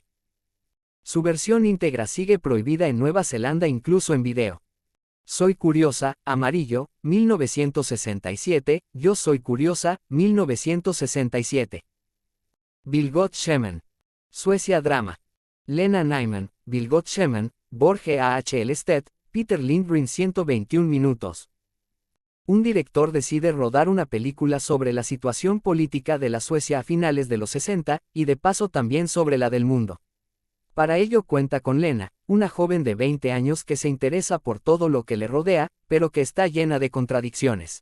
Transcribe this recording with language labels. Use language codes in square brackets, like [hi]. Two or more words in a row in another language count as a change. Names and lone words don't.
[es] Su versión íntegra sigue prohibida en Nueva Zelanda incluso en video. Soy curiosa, amarillo, 1967, Yo soy curiosa, 1967. Vilgot Schemen. Suecia Drama. Lena Nyman, Vilgot Schemen, Borge A. H. Elstedt, Peter Lindgren 121 minutos. Un director decide rodar una película sobre la situación política de la Suecia a finales de los 60, y de paso también sobre la del mundo. Para ello cuenta con Lena, una joven de 20 años que se interesa por todo lo que le rodea, pero que está llena de contradicciones.